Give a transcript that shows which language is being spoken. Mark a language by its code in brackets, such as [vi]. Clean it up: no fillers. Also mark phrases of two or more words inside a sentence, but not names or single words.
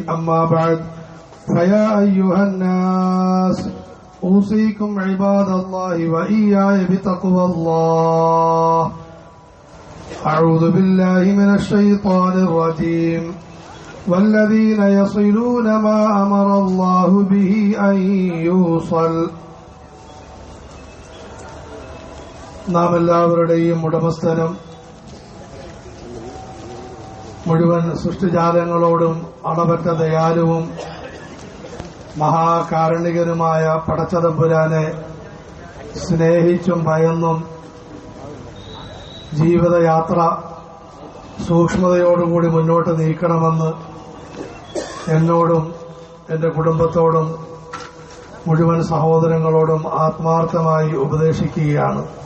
[ar] أما بعد، فيا أيها الناس أوصيكم عباد الله وإياي بتقوى الله. أعوذ بالله من الشيطان الرجيم. والذين يصلون ما أمر الله به أن يوصل. [ml] നാം എല്ലാവരുടെയും ഉടമസ്ഥനും മുഴുവൻ സൃഷ്ടിജാലങ്ങളോടും അളവറ്റ ദയാലുവും മഹാകാരുണികനുമായ പടച്ചതമ്പുരാനെ സ്നേഹിച്ചും ഭയന്നും ജീവിതയാത്ര സൂക്ഷ്മതയോടുകൂടി മുന്നോട്ട് നീക്കണമെന്ന് എന്നോടും എന്റെ കുടുംബത്തോടും മുഴുവൻ സഹോദരങ്ങളോടും ആത്മാർത്ഥമായി ഉപദേശിക്കുകയാണ്.